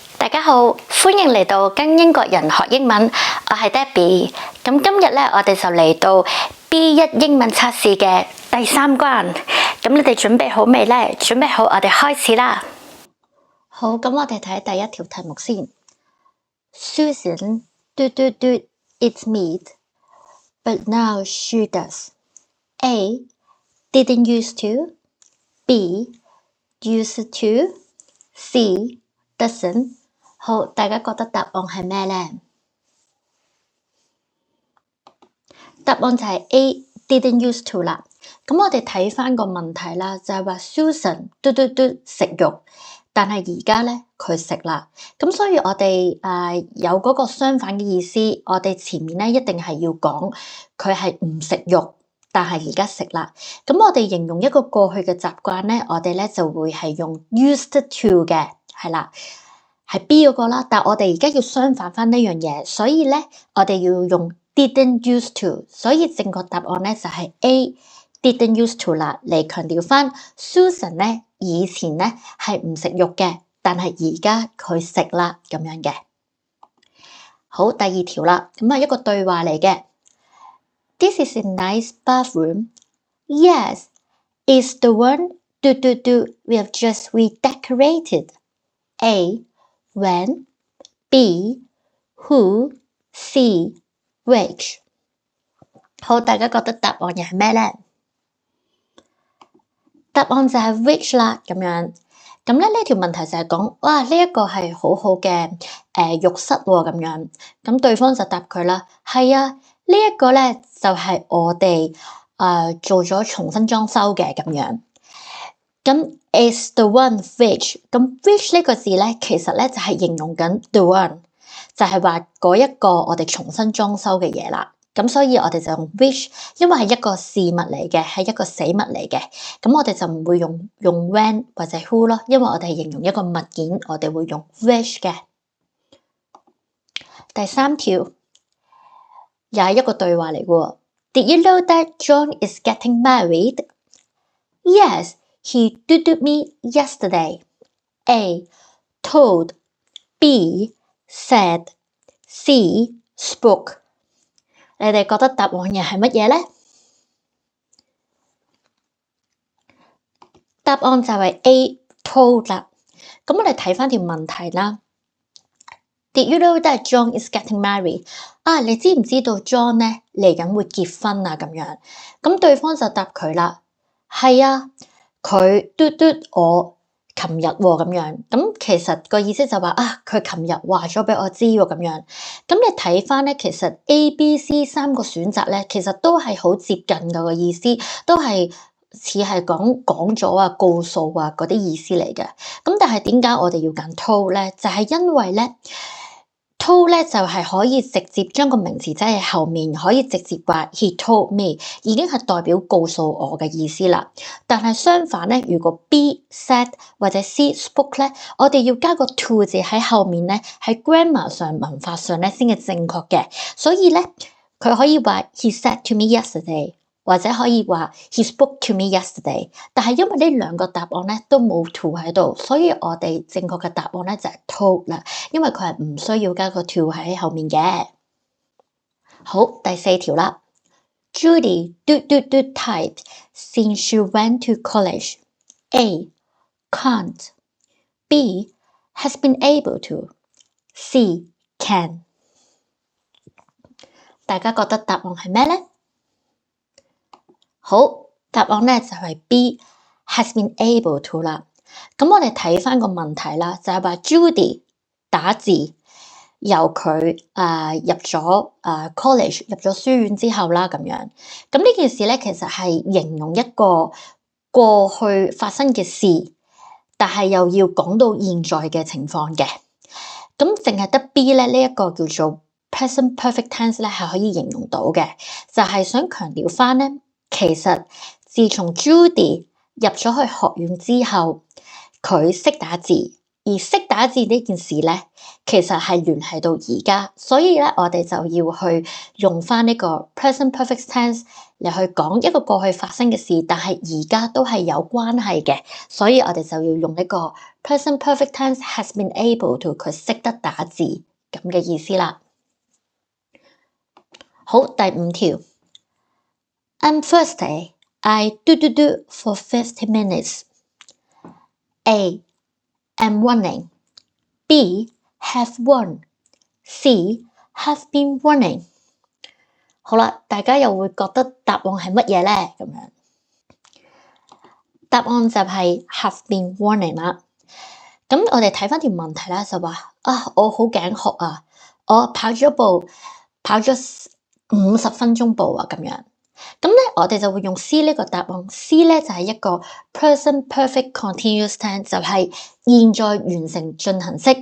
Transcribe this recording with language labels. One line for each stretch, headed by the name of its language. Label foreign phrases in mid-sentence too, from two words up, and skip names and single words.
Cantonese: 家好，歡迎嚟到跟英國人學英文，我係 Debbie。咁今日咧，我哋就嚟到 B1 英文測試嘅第3關。咁你哋準備好未呢？準備好，我哋開始啦。好，咁我哋睇第一條題目先。
English: Susan eats meat, but now she does. A. Didn't used to. B. Used to. C. Doesn't.
Cantonese: 好，大家覺得答案係咩呢？答案就係 A.
English: Didn't used to
Cantonese: 啦。咁我哋睇翻個問題啦，就係話 Susan 食肉，但係而家咧佢食啦。咁所以我哋有嗰個相反嘅意思，我哋前面咧一定係要講佢係唔食肉，但係而家食啦。咁我哋形容一個過去嘅習慣咧，我哋咧就會係用
English: used to
Cantonese: 嘅，係啦。係 B 嗰個啦，但我哋而家要相反翻呢樣嘢，所以咧我哋要用
English: didn't used to，
Cantonese: 所以正確答案咧就係 A
English: didn't used to
Cantonese: 啦，嚟強調翻 Susan 咧以前咧係唔食肉嘅，但係而家佢食啦咁樣嘅。好，第二條啦，咁一個對話嚟嘅。
English: This is a nice bathroom. Yes, it's the one we have just redecorated. A. When, B, who, C, which。
Cantonese: 好，大家覺得答案又係咩呢？答案就係 which 啦，咁樣。咁咧呢條問題就係講，哇呢一個係好好嘅浴室喎，咁樣。咁對方就答佢啦，係啊，呢一個咧就係我哋做咗重新裝修嘅咁樣。咁
English: is the one which，
Cantonese: 咁 which 呢個字咧，其實咧就係形容緊
English: the one，
Cantonese: 就係話嗰一個我哋重新裝修嘅嘢啦。咁所以我哋就用 which， 因為係一個事物嚟嘅，係一個死物嚟嘅。咁我哋就唔會用 when 或者 who 咯，因為我哋係形容一個物件，我哋會用 which 嘅。
English: 第三條又係一個對話嚟嘅。Did you know that John is getting married? Yes. He doodled me yesterday. A. Told. B. Said. C. Spoke.
Cantonese: 你哋覺得答案又係乜嘢呢？答案就係 A. Told 啦。
English: 咁我哋睇翻條問題啦。Did you know that John is getting married?
Cantonese: 你知唔知道 John 咧嚟緊會結婚啊？咁樣，咁對方就答佢啦，係啊。佢嘟我琴日喎咁樣，咁其實個意思就話佢琴日話咗俾我知喎咁樣。咁你睇翻咧，其實 A、B、C 三個選擇咧，其實都係好接近嘅個意思，都係似係講咗啊、告訴啊嗰啲意思嚟嘅。咁但係點解我哋要揀 told 咧？就係因為咧。told 咧就係可以直接將個名詞擠喺後面，可以直接話
English: he told me，
Cantonese: 已經係代表告訴我嘅意思啦。但係相反咧，如果 B said 或者 C spoke 咧，我哋要加個 to 字喺後面咧，喺 grammar 上文法上咧先係正確嘅。所以咧，佢可以話
English: he said to me yesterday，
Cantonese: 或者可以話
English: he spoke to me yesterday。
Cantonese: 但係因為呢兩個答案咧都冇 to 喺度，所以我哋正確嘅答案咧就係 told 啦，因為佢係唔需要加個 to 喺後面嘅。
English: 好，第四條啦。Judy typed since she went to college. A. Can't. B. Has been able to. C. Can.
Cantonese: 大家覺得答案係咩呢？好，答案咧就係 B
English: has been able to
Cantonese: 啦。咁我哋睇翻個問題啦，就係話 Judy 打字由佢入咗college 入咗書院之後啦，咁樣。咁呢件事咧其實係形容一個過去發生嘅事，但係又要講到現在嘅情況嘅。咁淨係得 B 咧呢一個叫做
English: present perfect tense
Cantonese: 咧係可以形容到嘅，就係想強調翻咧。其實自從 Judy 入咗去學院之後，佢識打字， 而識打字呢件事咧，其實係聯繫到而家，所以咧我哋就要去用翻呢個
English: present perfect tense
Cantonese: 嚟去講一個過去發生嘅事，但係而家都係有關係嘅，所以我哋就要用呢個
English: present perfect tense has been able to
Cantonese: 佢識得打字咁嘅意思啦。
English: 好，第5 條。On Thursday, I do for 50 minutes. A. am running. B. have run. C. have been running.
Cantonese: 好啦，大家又會覺得答案係乜嘢咧？咁樣答案就係
English: have been running
Cantonese: 啦。咁我哋睇翻條問題咧，就話我好頸渴啊，我跑咗50分鐘步啊，咁樣。咁咧，我哋就會用 C 呢個答案。C 咧就係一個
English: present perfect continuous tense，
Cantonese: 就係現在完成進行式。